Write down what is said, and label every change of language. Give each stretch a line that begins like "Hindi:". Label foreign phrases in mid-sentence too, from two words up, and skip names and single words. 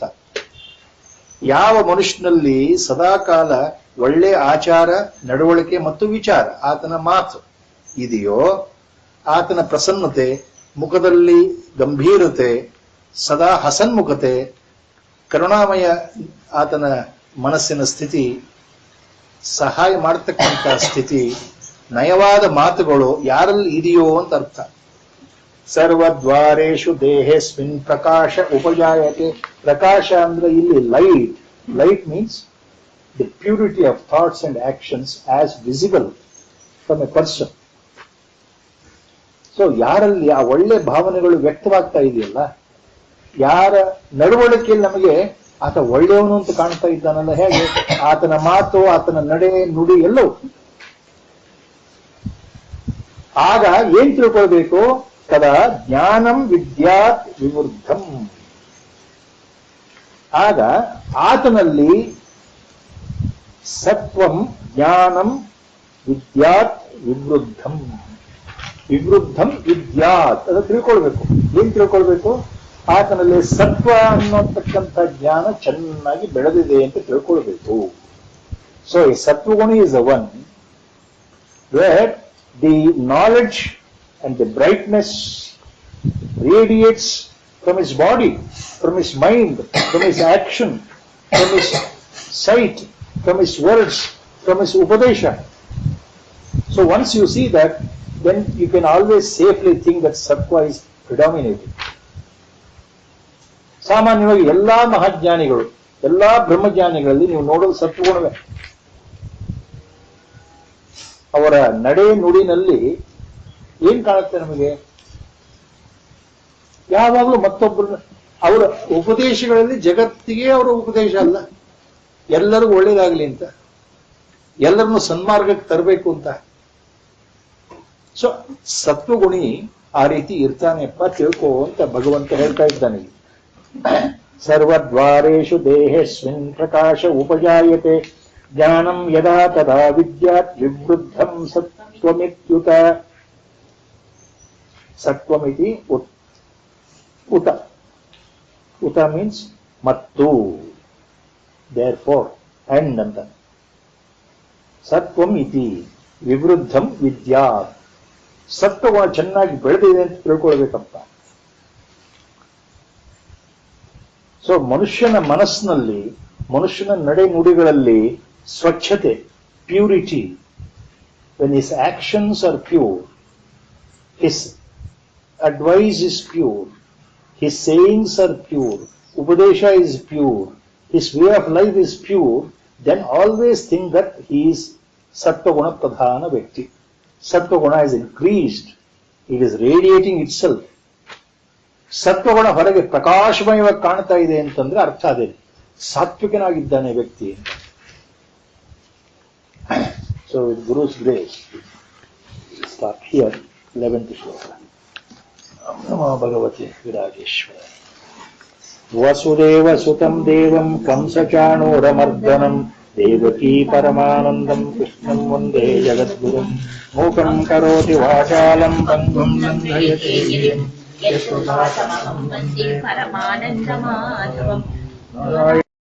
Kannada: ಯಾವ ಮನುಷ್ಯನಲ್ಲಿ ಸದಾಕಾಲ ಒಳ್ಳೆ ಆಚಾರ, ನಡವಳಿಕೆ ಮತ್ತು ವಿಚಾರ, ಆತನ ಮಾತು ಇದೆಯೋ, ಆತನ ಪ್ರಸನ್ನತೆ, ಮುಖದಲ್ಲಿ ಗಂಭೀರತೆ, ಸದಾ ಹಸನ್ಮುಖತೆ, ಕರುಣಾಮಯ ಆತನ ಮನಸ್ಸಿನ ಸ್ಥಿತಿ, ಸಹಾಯ ಮಾಡತಕ್ಕಂಥ ಸ್ಥಿತಿ, ನಯವಾದ ಮಾತುಗಳು ಯಾರಲ್ಲಿ ಇದೆಯೋ ಅಂತ ಅರ್ಥ.
Sanskrit: ಸರ್ವದ್ವಾರೇಷು ದೇಹೇಸ್ಮಿನ್ ಪ್ರಕಾಶ ಉಪಜಾಯತೆ.
Kannada: ಪ್ರಕಾಶ ಅಂದ್ರೆ ಇಲ್ಲಿ ಲೈಟ್.
English: light means the purity of thoughts and actions as visible from a person.
Kannada: ಸೊ ಯಾರಲ್ಲಿ ಆ ಒಳ್ಳೆ ಭಾವನೆಗಳು ವ್ಯಕ್ತವಾಗ್ತಾ ಇದೆಯಲ್ಲ, ಯಾರ ನಡವಳಿಕೆಯಲ್ಲಿ ನಮಗೆ ಆತ ಒಳ್ಳೆಯವನು ಅಂತ ಕಾಣ್ತಾ ಇದ್ದಾನಲ್ಲ, ಹೇಗೆ ಆತನ ಮಾತು, ಆತನ ನಡೆ ನುಡಿ ಎಲ್ಲವೂ, ಆಗ ಏನ್ ತಿಳ್ಕೊಳ್ಬೇಕು,
Sanskrit: ತದಾ ಜ್ಞಾನಂ ವಿದ್ಯಾತ್ ವಿವೃದ್ಧಂ.
Kannada: ಆಗ ಆತನಲ್ಲಿ
Sanskrit: ಸತ್ವಂ ಜ್ಞಾನಂ ವಿದ್ಯಾತ್ ವಿವೃದ್ಧಂ. ವಿವೃದ್ಧಂ ವಿದ್ಯಾತ್
Kannada: ಅದು ತಿಳ್ಕೊಳ್ಬೇಕು. ಏನ್ ತಿಳ್ಕೊಳ್ಬೇಕು, ಆತನಲ್ಲಿ ಸತ್ವ ಅನ್ನೋತಕ್ಕಂಥ ಜ್ಞಾನ ಚೆನ್ನಾಗಿ ಬೆಳೆದಿದೆ ಅಂತ ತಿಳ್ಕೊಳ್ಬೇಕು.
English: ಸೊ
Kannada: ಈ ಸತ್ವಗುಣ
English: is the one where the knowledge and the brightness radiates from his body, from his mind, from his action, from his sight, from his words, from his upadesha. So once you see that, then you can always safely think that sattva is predominating.
Kannada: ಸಾಮಾನ್ಯವಾಗಿ ಎಲ್ಲಾ ಮಹಾಜ್ಞಾನಿಗಳು, ಎಲ್ಲಾ ಬ್ರಹ್ಮಜ್ಞಾನಿಗಳಲ್ಲಿ ನೀವು ನೋಡೋದು ಸತ್ವಗುಣವೇ. ಅವರ ನಡೆ ನುಡಿನಲ್ಲಿ ಏನ್ ಕಾಣುತ್ತೆ ನಮಗೆ, ಯಾವಾಗಲೂ ಮತ್ತೊಬ್ಬರು, ಅವರ ಉಪದೇಶಗಳಲ್ಲಿ ಜಗತ್ತಿಗೆ ಅವರ ಉಪದೇಶ ಅಲ್ಲ, ಎಲ್ಲರಿಗೂ ಒಳ್ಳೇದಾಗ್ಲಿ ಅಂತ, ಎಲ್ಲರನ್ನು ಸನ್ಮಾರ್ಗಕ್ಕೆ ತರಬೇಕು ಅಂತ. ಸೊ ಸತ್ವಗುಣಿ ಆ ರೀತಿ ಇರ್ತಾನೆಪ್ಪ, ತಿಳ್ಕೋ ಅಂತ ಭಗವಂತ ಹೇಳ್ತಾ ಇದ್ದಾನೆ.
Sanskrit: ಸರ್ವದ್ವಾರೇಷು ದೇಹೇಸ್ಮಿನ್ ಪ್ರಕಾಶ ಉಪಜಾಯತೆ ಜ್ಞಾನಂ ಯದಾ ತದಾ ವಿದ್ಯಾತ್ ವಿವೃದ್ಧಂ ಸತ್ವಮಿತ್ಯುತ. ಸತ್ವಮಿತಿ ಉತ.
Kannada: ಉತ ಮೀನ್ಸ್ ಮತ್ತು,
English: therefore and
Kannada: ಅಂತ.
Sanskrit: ಸತ್ವಂ ಇತಿ ವಿವೃದ್ಧಂ ವಿದ್ಯಾತ್.
Kannada: ಸತ್ವಗುಣ ಚೆನ್ನಾಗಿ ಬೆಳೆದಿದೆ ಅಂತ ತಿಳ್ಕೊಳ್ಬೇಕಪ್ಪ. ಸೊ ಮನುಷ್ಯನ ಮನಸ್ಸಿನಲ್ಲಿ, ಮನುಷ್ಯನ ನಡೆ ನುಡಿಗಳಲ್ಲಿ ಸ್ವಚ್ಛತೆ, ಪ್ಯೂರಿಟಿ,
English: when his actions are pure, his advice is pure, his sayings are pure, upadesha is pure, his way of life is pure, then always think that he is
Sanskrit: सत्त्वगुण प्रधान व्यक्ति.
English: Sattva-guna is increased, it is radiating itself.
Kannada: ಸತ್ವಗುಣ ಹೊರಗೆ ಪ್ರಕಾಶಮಯವಾಗಿ ಕಾಣ್ತಾ ಇದೆ ಅಂತಂದ್ರೆ ಅರ್ಥ ಅದೇ, ಸಾತ್ವಿಕನಾಗಿದ್ದಾನೆ ವ್ಯಕ್ತಿ.
English: so with guru's grace stop here 11th ಶ್ಲೋಕ.
Sanskrit: ನಮೋ ಭಗವತೆ ವಿರಾಜೇಶ್ವರ. ವಸುದೇವ ಸುತಂ ದೇವಂ ಕಂಸಚಾಣೂರಮರ್ದನಂ ದೇವಕೀ ಪರಮಾನಂದಂ ಕೃಷ್ಣಂ ವಂದೇ ಜಗದ್ಗುರುಂ. ಮೂಕಂ ಕರೋತಿ ವಾಚಾಲಂ ಪಂಗುಂ ಲಂಘಯತೆ ಗಿರಿಂ ಯಶೋದಾತಮಹಂ ವಂದೇ ಪರಮಾನಂದಮಾಧವಂ.